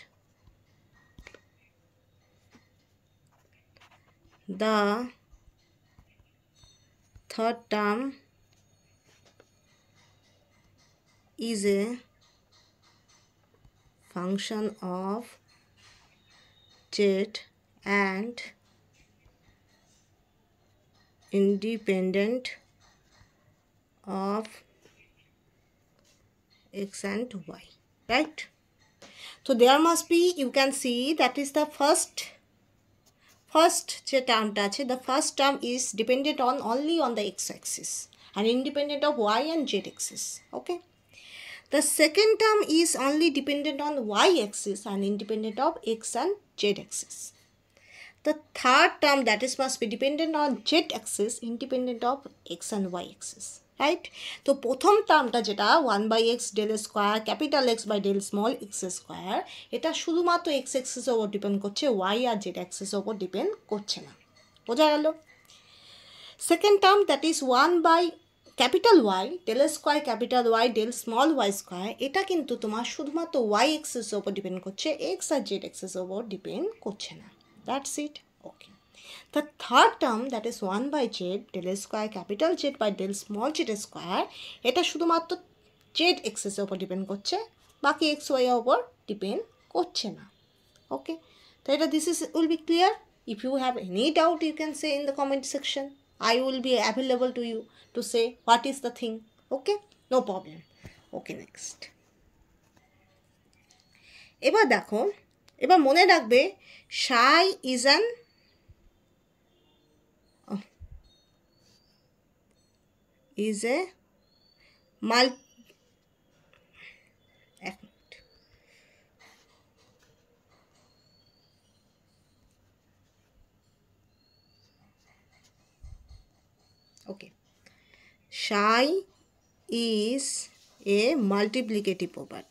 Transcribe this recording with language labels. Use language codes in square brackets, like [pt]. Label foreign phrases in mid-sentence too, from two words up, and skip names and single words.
[en] The third term is a function of z and independent of x and y, right? So there must be, you can see that is the first [bn] যে টার্মটা আছে, [en] the first term is dependent on only on the x axis and independent of y and z axis. Okay, the second term is only dependent on y axis and independent of x and z axis. The third term, that is must be dependent on z axis independent of x and y axis, right? [bn] তো প্রথম টার্মটা যেটা 1/x [en] del square capital x by del small x square, [bn] এটা শুধুমাত্র x অ্যাক্সিসের ওপর ডিপেন্ড করছে, y আর z অ্যাক্সিসের ওপর ডিপেন্ড করছে না। বোঝা গেল? [en] second term that is 1/y del square capital y del small y square, [bn] এটা কিন্তু তোমার শুধুমাত্র y অ্যাক্সিসের ওপর ডিপেন্ড করছে, x আর z অ্যাক্সিসের ওপর ডিপেন্ড করছে না। [en] That's it. Okay. [bn] The third term, that is 1/z del square capital Z by del small z square, এটা শুধুমাত্র z axis-এর উপর ডিপেন্ড করছে, বাকি x y এর উপর ডিপেন্ড করছে না। ওকে, তো এটা [en] this is will be clear. If you have any doubt, you can say in the comment section. I will be available to you to say what is the thing. Okay, no problem. Okay, next. [bn] এবার দেখো, এবার মনে রাখবে [en] psi is an is a okay, psi is a multiplicative property.